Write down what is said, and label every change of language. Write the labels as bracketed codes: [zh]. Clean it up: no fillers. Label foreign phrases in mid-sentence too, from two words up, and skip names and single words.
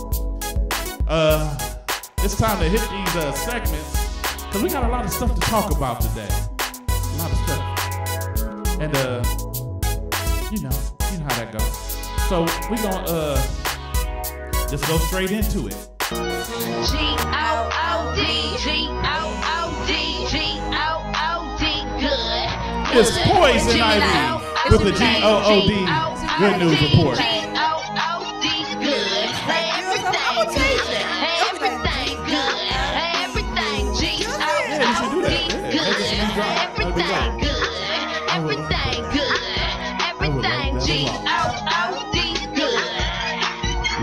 [en] It's time to hit these segments, because we got a lot of stuff to talk about today. A lot of stuff. And you know how that goes. So we gonna just go straight into it. G-O-O-D, G-O-O-D, G-O-O-D, good. It's Poison Ivy with the G-O-O-D Good News Report. G-O-O-D, good. Everything good. Everything good. Everything G-O-O-D, good. Everything good. Everything good. Everything G-O-O-D, good.